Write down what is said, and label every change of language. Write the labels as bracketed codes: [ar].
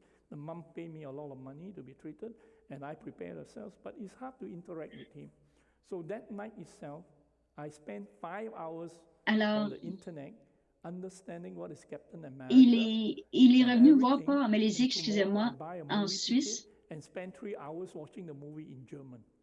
[en] The mom paid me a lot of money to be treated, and I prepared ourselves, but it's hard to interact with him. So that night itself, I spent 5 hours on the internet, understanding what is Captain America. [fr] Il est revenu me voir pas en Malaisie, excusez-moi, en Suisse. [en] And spent 3 hours watching the movie in German.